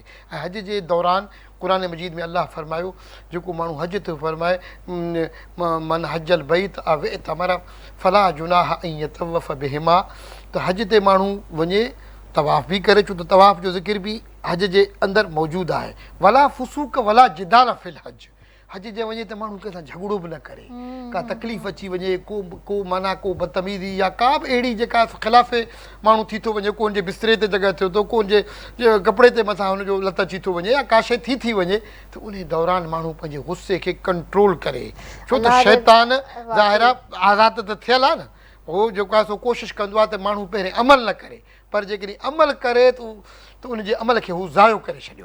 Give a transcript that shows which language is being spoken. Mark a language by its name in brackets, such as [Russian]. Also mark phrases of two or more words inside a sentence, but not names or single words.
[Sindhi] ऐं हज जे दौरान क़ुरान मजीद में अलाह फरमायो, जेको माण्हू हज थो फरमाए [Arabic] من حج البيت أو اعتمر فلا جناح أن يطوف بهما, [Sindhi] त हज ते माण्हू वञे तवाफ़ बि करे, छो त तवाफ़ जो ज़िक्र बि हज जे अंदरि मौजूदु आहे। [Arabic] ولا فسوق ولا جدال في الحج. [Sindhi] हज जे वञे त माण्हू कंहिंसां झगड़ो बि न करे, का तकलीफ़ अची वञे, को माना को बदतमीज़ी या का बि अहिड़ी जेका ख़िलाफ़े माण्हू थी थो वञे, कोन जे बिस्तरे ते जॻह थियो थो, कोन जे कपिड़े ते मथां हुनजो लत अची थो वञे या का शइ थी वञे, त उन दौरान माण्हू पंहिंजे गुस्से खे कंट्रोल करे, छो त शैतान ज़ाहिर आज़ाद त थियल आहे न, उहो जेको आहे सो कोशिशि कंदो आहे त माण्हू पहिरें अमल न करे, पर जेकॾहिं अमल करे त उनजे अमल खे हू ज़ायो करे छॾियो।